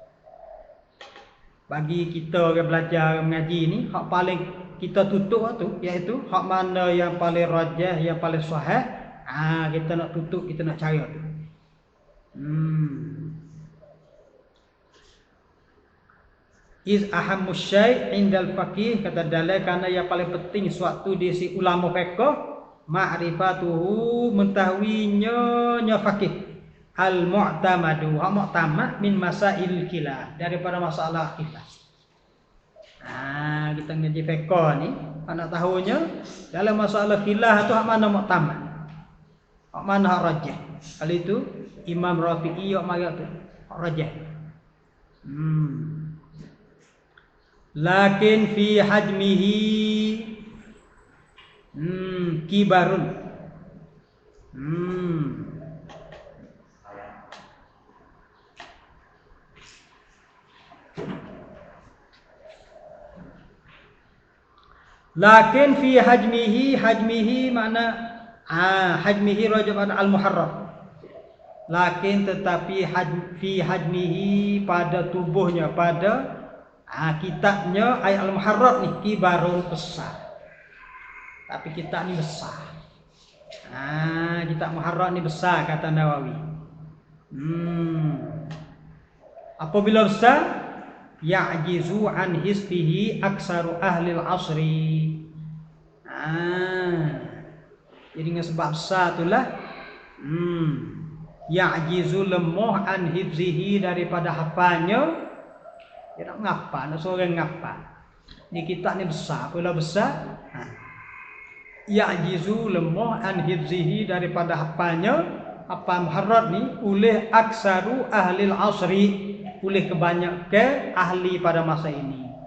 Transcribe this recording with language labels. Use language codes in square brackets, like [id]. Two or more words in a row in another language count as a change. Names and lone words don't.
[ms] Bagi kita orang belajar mengaji ni, hak paling kita tutup tu iaitu hak mana yang paling rajah, yang paling sahih. Kita nak tutup, kita nak cari tu. [ar] إذ أهم شيء عند الفقيه, [ms] kata dalil kerana yang paling penting suatu di si ulama fiqh ma'rifatuhu, mengetahuinya faqih, [ar] المعتمد, [ms] hak mu'tamad [ar] من مسائل خلاف, [ms] daripada masalah khilaf. Kita ngaji fiqh ni nak tahunya dalam masalah khilaf tu hak mana mu'tamad, hak mana hak rajih. Kali itu Imam Rafi'i hak mari tu hak rajih. [ar] لكن في حجمه كبار. لكن في حجمه makna حجمه رجب المحرر. [ms] Lakin tetapi [ar] في حجمه, [ms] pada tubuhnya, pada kitabnya ayat al-muharrar ni kibarun, besar. Tapi kitab ni besar. Kitab muharrar ni besar, kata Nawawi. Apabila besar, [ar] يعجز عن حسبه أكثر أهل العصر. [ms] Jadi dengan sebab besar itulah ya'jizu lemah [ar] عن حفظه, [ms] daripada hafalnya. Dia nak ngapa, nak seorang ngapa. Ni kitab ni besar, apabila besar ya'jizu lemah [ar] عن حفظه, [ms] daripada hafalnya, hafal muharrar ni, oleh [ar] أكثر أهل العصر, [ms] oleh kebanyakan ahli pada masa ini.